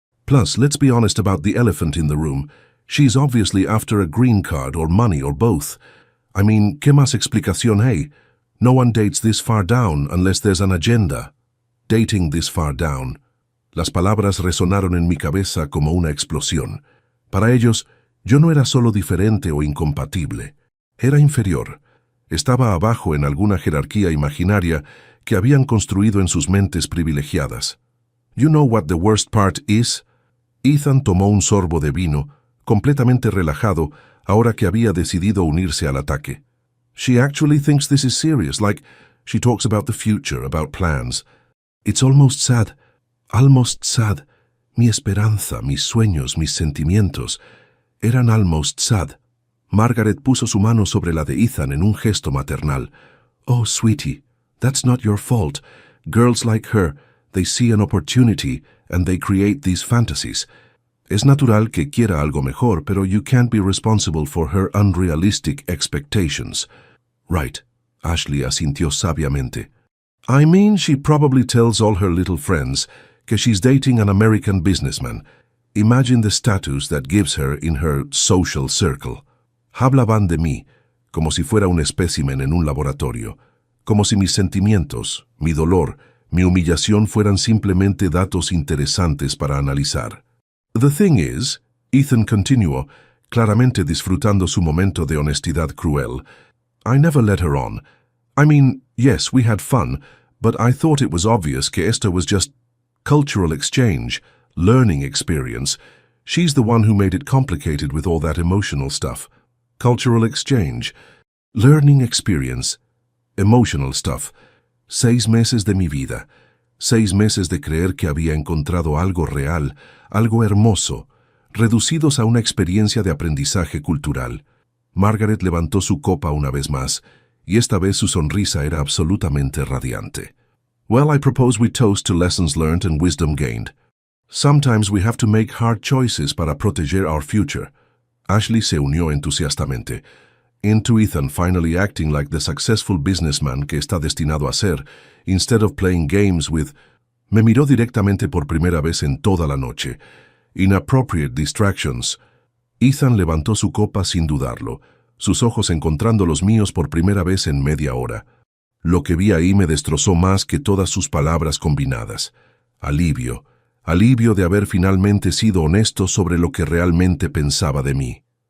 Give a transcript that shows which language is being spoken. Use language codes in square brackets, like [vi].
[en] Plus, let's be honest about the elephant in the room. She's obviously after a green card or money or both. I mean, [es] ¿qué más explicación hay? [en] No one dates this far down unless there's an agenda. Dating this far down. [es] Las palabras resonaron en mi cabeza como una explosión. Para ellos, yo no era solo diferente o incompatible. Era inferior. Estaba abajo en alguna jerarquía imaginaria que habían construido en sus mentes privilegiadas. [en] You know what the worst part is? [es] Ethan tomó un sorbo de vino, completamente relajado, ahora que había decidido unirse al ataque. [en] She actually thinks this is serious, like she talks about the future, about plans. It's almost sad. Almost sad. [es] Mi esperanza, mis sueños, mis sentimientos eran [en] almost sad. [es] Margaret puso su mano sobre la de Ethan en un gesto maternal. [en] Oh, sweetie, that's not your fault. Girls like her, they see an opportunity and they create these fantasies. [es] Es natural que quiera algo mejor, pero [en] you can't be responsible for her unrealistic expectations. [es] Right, Ashley asintió sabiamente. [en] I mean, she probably tells all her little friends que she's dating an American businessman. Imagine the status that gives her in her social circle. [es] Hablaban de mí, como si fuera un espécimen en un laboratorio, como si mis sentimientos, mi dolor, mi humillación fueran simplemente datos interesantes para analizar. [en] The thing is, [es] Ethan continuó, claramente disfrutando su momento de honestidad cruel, [en] I never led her on. I mean, yes, we had fun, but I thought it was obvious [es] que esto [en] was just cultural exchange, learning experience. She's the one who made it complicated with all that emotional stuff. Cultural exchange, learning experience, emotional stuff. [es] 6 meses de mi vida. 6 meses de creer que había encontrado algo real, algo hermoso, reducidos a una experiencia de aprendizaje cultural. Margaret levantó su copa una vez más, y esta vez su sonrisa era absolutamente radiante. [en] Well, I propose we toast to lessons learned and wisdom gained. Sometimes we have to make hard choices [es] para proteger [en] our future. [es] Ashley se unió entusiastamente. [en] Into Ethan finally acting like the successful businessman [es] que está destinado a ser, [en] instead of playing games with... [es] Me miró directamente por primera vez en toda la noche. [en] Inappropriate distractions. [es] Ethan levantó su copa sin dudarlo, sus ojos encontrando los míos por primera vez en media hora. Lo que vi ahí me destrozó más que todas sus palabras combinadas. Alivio. Alivio de haber finalmente sido honesto sobre lo que realmente pensaba de mí.